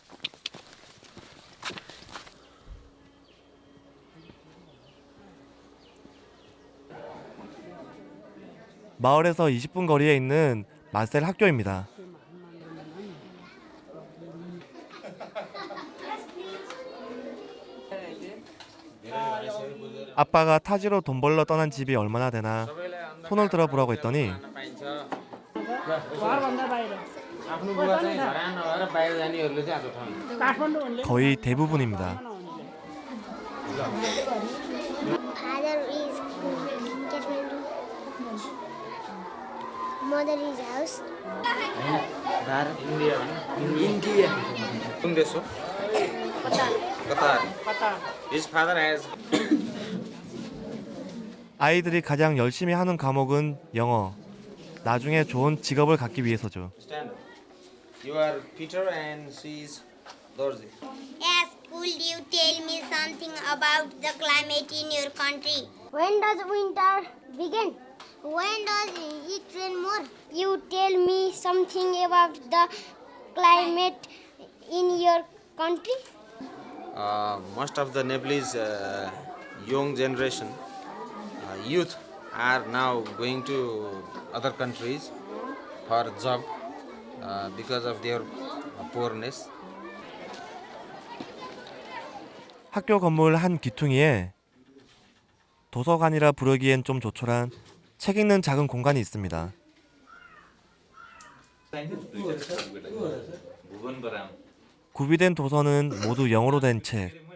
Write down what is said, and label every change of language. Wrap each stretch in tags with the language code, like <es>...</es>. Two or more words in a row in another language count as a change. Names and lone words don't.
<ko>마을에서 20분 거리에 있는 마셀 학교입니다. 아빠가 타지로 돈 벌러 떠난 집이 얼마나 되나 손을 들어보라고 했더니</ko> <ne>घरभन्दा बाहिर आफ्नो बुवा चाहिँ घरमा नभएर बाहिर जानेहरूले चाहिँ आएको ठाउँ काठमाडौँ भन्ने</ne> <ko>거의 대부분입니다.</ko> <en>father is Kathmandu mother is house</en> <ne>भारत इन्डिया इन्डिया कुन देश हो कतार</ne> <en>his father has</en> <ko>아이들이 가장 열심히 하는 과목은 영어. 나중에 좋은 직업을 갖기 위해서죠.</ko> <en>Stand up. You are Peter and she is Dorothy. Yes, could you tell me something about the climate in your country? When does winter begin? When does it rain more? You tell me something about the climate in your country? Most of the Nepalese young generation, youth are now going to other countries for job because of their poorness.</en> <ko>학교 건물 한 귀퉁이에 도서관이라 부르기엔 좀 조촐한 책 읽는 작은 공간이 있습니다. 구비된 도서는 모두 영어로 된 책.</ko>